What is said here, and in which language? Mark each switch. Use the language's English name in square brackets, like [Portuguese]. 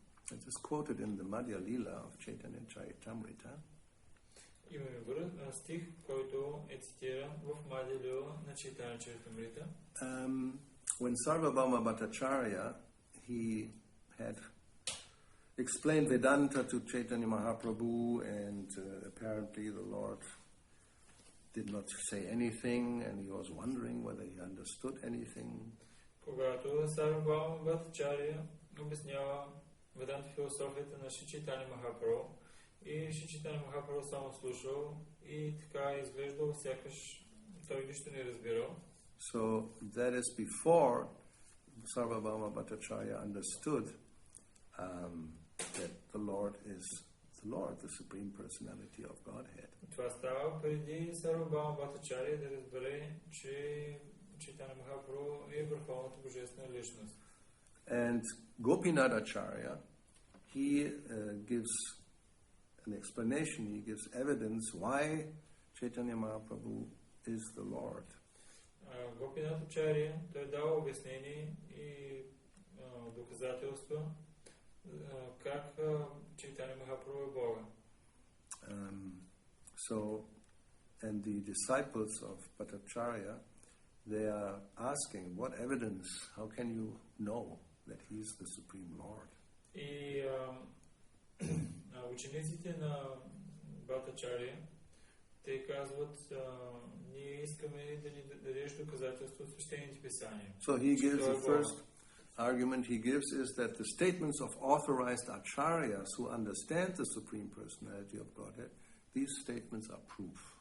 [English] It is quoted in the Madhya Lila of Chaitanya Charitamrita. [Bulgarian] Имаме стих, който е цитиран в Мадхя Лила на Чайтanya Charitamrita. [English] When Sarvabhauma Bhattacharya, he had explained Vedanta to Chaitanya Mahaprabhu, and apparently the Lord did not say anything, and he was wondering whether he understood anything. [Bulgarian] Когато Сарвабхаума Бхаттачаря обяснява Веданта философията на Шри Чайтanya Махапрабху, и Шри Чайтanya Махапрабху само слушал и така изглеждал сякаш той нищо не разбирал. [English] So that is before Sarvabhauma Bhattacharya understood that the Lord is the Lord, the Supreme Personality of Godhead. [Bulgarian] Това става преди Сарвабхаума Бхаттачаря да разбере, че Чайтanya Махапрабху е върховната божествена личност. [English] And Gopinath Acharya, he gives an explanation, he gives evidence why Chaitanya Mahaprabhu is the Lord. [Bulgarian] Гопинат Ачаря, той дава обяснение и доказателства как Чайтanya Махапрабху е Бога. [English] So, and the disciples of Bhattacharya, they are asking, what evidence, how can you know that he is the Supreme Lord? [Bulgarian] И учениците на Бхаттачаря, те казват, ние искаме да ни дадеш доказателство от свещените писания. [English] So he gives the first argument he gives is that the statements of authorized acharyas who understand the Supreme Personality of Godhead, these statements are proof.